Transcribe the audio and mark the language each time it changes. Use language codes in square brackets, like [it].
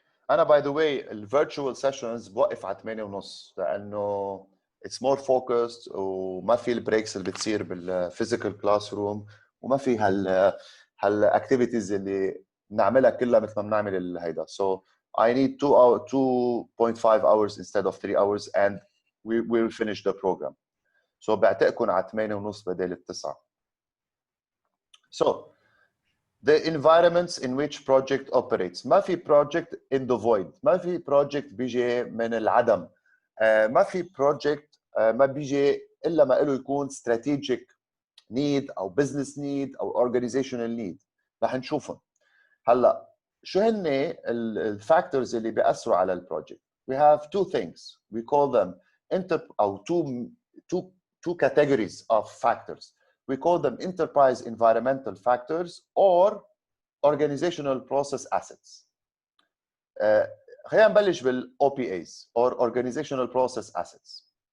[ar] أنا [en] by the way virtual sessions [ar] بوقف على 8:30 لأنه [en] it's more focused [ar] وما في البريكس اللي بتصير بالفيزيكال كلاس روم وما في هالاكتيفيتيز اللي بنعملها كلها مثل ما بنعمل هيدا. [en] So I need 2.5 hours instead of 3 hours and we will finish the program. [ar] So بعتقكم على 8:30 بدل 9. [en] So the environments in which project operates. [ar] ما في project in the void. ما في project بيجي من العدم. ما في project ما بيجي إلا ما له يكون strategic need أو business need أو organizational need. رح نشوفهم. هلا شو هن الفاكتورز اللي بيأثروا على البروجكت؟ [en] We have two things. We call them أو two categories of factors. We call them enterprise environmental factors or organizational process assets. [ar] خلينا نبلش بال OPAs [en] or organizational process assets.